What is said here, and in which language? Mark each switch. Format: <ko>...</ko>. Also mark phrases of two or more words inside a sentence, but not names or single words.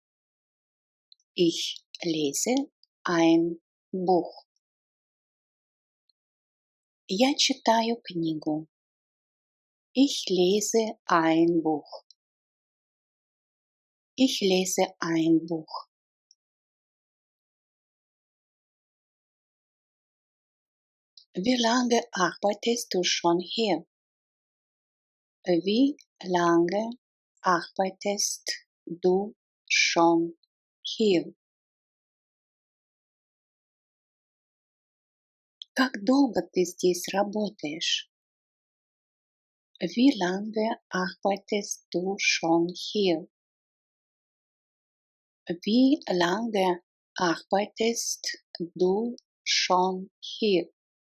<de>Ich lese ein Buch.</de> <ru>Я читаю книгу.</ru> <de>Ich lese ein Buch. Ich lese ein Buch. Wie lange arbeitest du schon hier? Wie lange arbeitest du schon hier?</de> <ru>Как долго ты здесь работаешь?</ru> <de>Wie lange arbeitest du schon hier? Wie lange arbeitest du schon hier?</de>